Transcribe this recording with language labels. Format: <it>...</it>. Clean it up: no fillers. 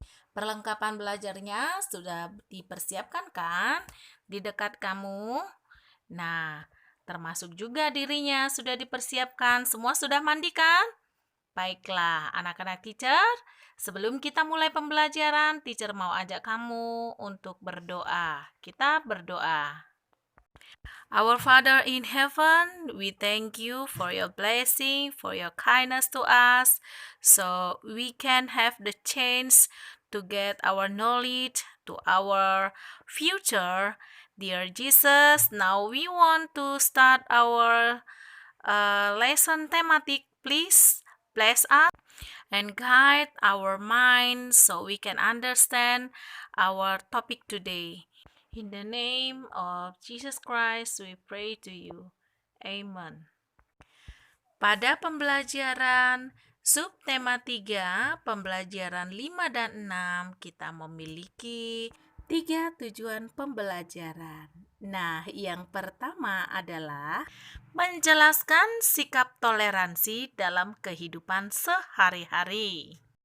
<id>Perlengkapan belajarnya sudah dipersiapkan kan di dekat kamu? Nah, termasuk juga dirinya sudah dipersiapkan. Semua sudah mandi kan? Baiklah, anak-anak teacher, sebelum kita mulai pembelajaran, teacher mau ajak kamu untuk berdoa. Kita berdoa.</id> <en>Our Father in heaven, we thank you for your blessing, for your kindness to us, so we can have the chance to get our knowledge to our future. Dear Jesus, now we want to start our lesson thematic. Please bless us and guide our mind so we can understand our topic today. In the name of Jesus Christ, we pray to you. Amen.</en> <id>Pada pembelajaran subtema 3, pembelajaran 5 dan 6, kita memiliki 3 tujuan pembelajaran. Nah, yang pertama adalah menjelaskan sikap toleransi dalam kehidupan sehari-hari.</id>